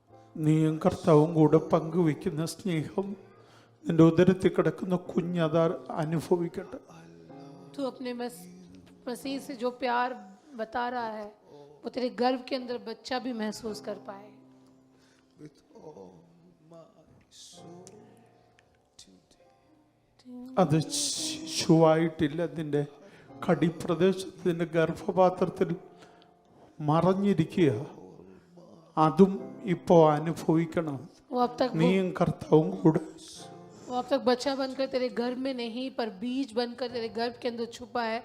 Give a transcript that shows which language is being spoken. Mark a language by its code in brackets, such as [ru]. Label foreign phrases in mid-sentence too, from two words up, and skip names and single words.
[ml] നീയും കർത്താവും കൂടെ പങ്കുവെക്കുന്ന സ്നേഹം നിന്റെ ഉദരത്തിൽ കിടക്കുന്ന കുഞ്ഞതാ അനുഭവിക്കട്ടെ. [hi] तू अपने मसीह से जो प्यार बता रहा है वो तेरे गर्भ के अंदर बच्चा भी महसूस कर पाए. [en] with all my soul today. [ml] അത് ശിശുവായിട്ടില്ല, നിന്റെ കടിപ്രദേശത്തിന്റെ ഗർഭപാത്രത്തിൽ മറഞ്ഞിരിക്കുക. അതും ഇപ്പോ അനുഭവിക്കണം. നീയും കർത്താവും കൂടെ. [hi] वो अब तक बच्चा बनकर तेरे गर्भ में नहीं पर बीज बनकर तेरे गर्भ के अंदर छुपा है.